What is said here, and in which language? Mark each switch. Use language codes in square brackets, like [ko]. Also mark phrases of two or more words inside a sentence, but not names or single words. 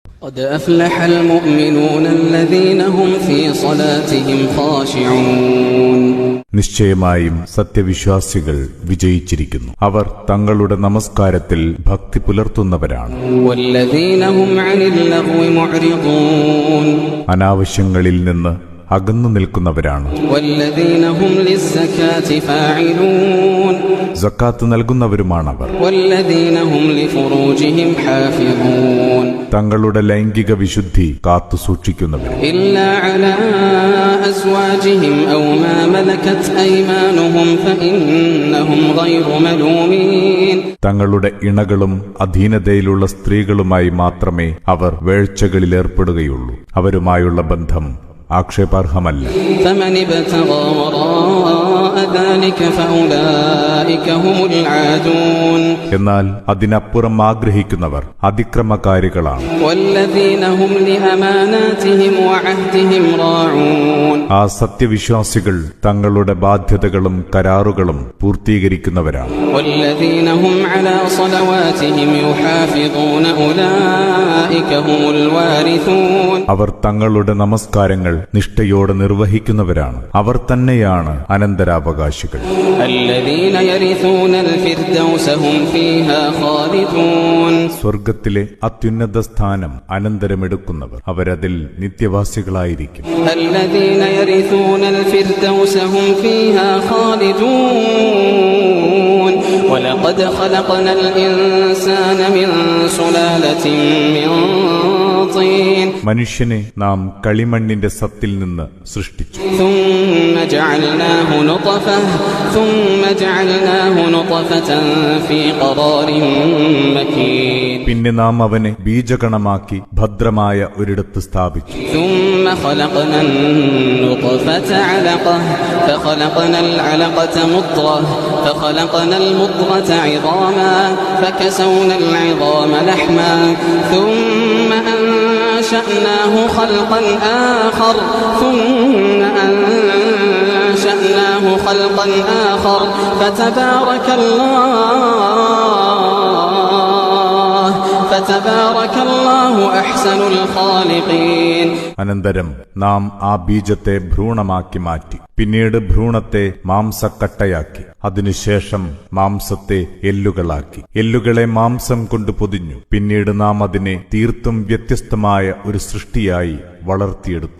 [ar] قد أفلح المؤمنون الذين هم في صلاتهم خاشعون. [ml] നിശ്ചയമായും സത്യവിശ്വാസികൾ വിജയിച്ചിരിക്കുന്നു. അവർ തങ്ങളുടെ നമസ്കാരത്തിൽ ഭക്തി പുലർത്തുന്നവരാണ്. [ar] والذين هم عن اللغو معرضون. [ml] അനാവശ്യങ്ങളിൽ നിന്ന് അകന്നു നിൽക്കുന്നവരാണ്. [ar] والذين هم للزكاة فاعلون. [ml] സക്കാത്ത് നൽകുന്നവരുമാണവർ. [ar] والذين هم لفروجهم حافظون. [ml] തങ്ങളുടെ ലൈംഗിക വിശുദ്ധി കാത്തു സൂക്ഷിക്കുന്നവർ. [ar] إلا على أزواجهم أو ما ملكت أيمانهم فإنهم غير ملومين. [ml] തങ്ങളുടെ ഇണകളും അധീനതയിലുള്ള സ്ത്രീകളുമായി മാത്രമേ അവർ വേഴ്ചകളിലേർപ്പെടുകയുള്ളൂ. അവരുമായുള്ള ബന്ധം ആക്ഷേപാർഹമല്ല. [ar] فمن ابتغى وراء ذلك فأولئك هم العادون. [ml] എന്നാൽ അതിനപ്പുറം ആഗ്രഹിക്കുന്നവർ അതിക്രമകാരികളാണ്. [ar] والذين هم لأماناتهم وعهدهم راعون. [ml] ആ സത്യവിശ്വാസികൾ തങ്ങളുടെ ബാധ്യതകളും കരാറുകളും പൂർത്തീകരിക്കുന്നവരാണ്. [ar] والذين هم على صلواتهم يحافظون أولئك هم الوارثون. [ml] അവർ തങ്ങളുടെ നമസ്കാരങ്ങൾ നിഷ്ഠയോടെ നിർവഹിക്കുന്നവരാണ്. അവർ തന്നെയാണ് അനന്തരാവകാശികൾ. [ar] الذين يرثون الفردوس هم فيها خالدون. [ml] സ്വർഗത്തിലെ അത്യുന്നത സ്ഥാനം അനന്തരമെടുക്കുന്നവർ അവരതിൽ നിത്യവാസികളായിരിക്കും. [ar] الذين يرثون الفردوس هم فيها خالدون. ولقد خلقنا الإنسان من سلالة من طين. [ml] മനുഷ്യനെ നാം കളിമണ്ണിന്റെ സത്തിൽ നിന്ന് സൃഷ്ടിച്ചു. [ar] ثم جعلناه نطفة في قرار مكين. [ml] പിന്നെ നാം അവനെ ബീജഗണമാക്കി ഭദ്രമായ ഒരിടത്ത് സ്ഥാപിച്ചു. [ar] ثم خلقنا النطفة علقة فخلقنا العلقة مضغة فخلقنا المضغة عظاما فكسونا العظام لحما ثم أنشأناه خلقا آخر فتبارك الله أحسن الخالقين. [ml] അനന്തരം നാം ആ ബീജത്തെ ഭ്രൂണമാക്കി മാറ്റി. പിന്നീട് ഭ്രൂണത്തെ മാംസക്കട്ടയാക്കി. അതിനുശേഷം മാംസത്തെ എല്ലുകളാക്കി. എല്ലുകളെ മാംസം കൊണ്ട് പൊതിഞ്ഞു. പിന്നീട് നാം അതിനെ തീർത്തും വ്യത്യസ്തമായ ഒരു സൃഷ്ടിയായി വളർത്തിയെടുത്തു.